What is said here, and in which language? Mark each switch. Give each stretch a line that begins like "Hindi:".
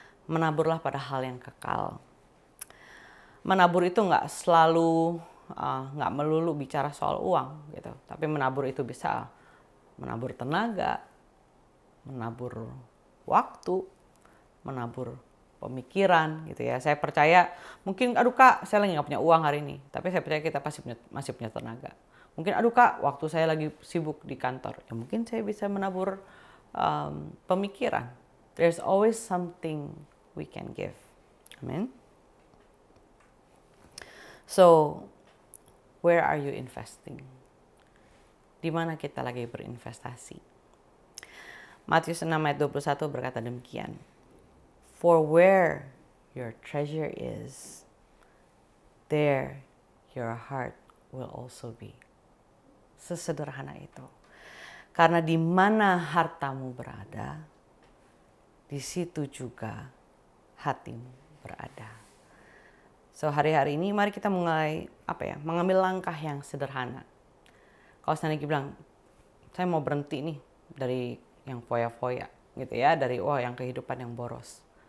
Indonesian: Menaburlah pada hal yang kekal. Menabur itu gak selalu nggak melulu bicara soal uang gitu, tapi menabur itu bisa menabur tenaga, menabur waktu, menabur pemikiran gitu ya. Saya percaya mungkin aduh Kak, saya lagi nggak punya uang hari ini, tapi saya percaya kita pasti masih punya tenaga. Mungkin aduh Kak, waktu saya lagi sibuk di kantor, ya mungkin saya bisa menabur pemikiran.
English: There's always something we can give. Amen. So where are you investing?
Indonesian: Di mana kita lagi berinvestasi? Matius 6 ayat 21 berkata demikian.
English: For where your treasure is, there your heart will also be.
Indonesian: Sesederhana itu. Karena di mana hartamu berada, di situ juga hatimu berada. So hari-hari ini mari kita mulai mengambil langkah yang sederhana. Kalau saya lagi bilang, saya mau berhenti nih dari yang foya-foya gitu ya, dari yang kehidupan yang boros.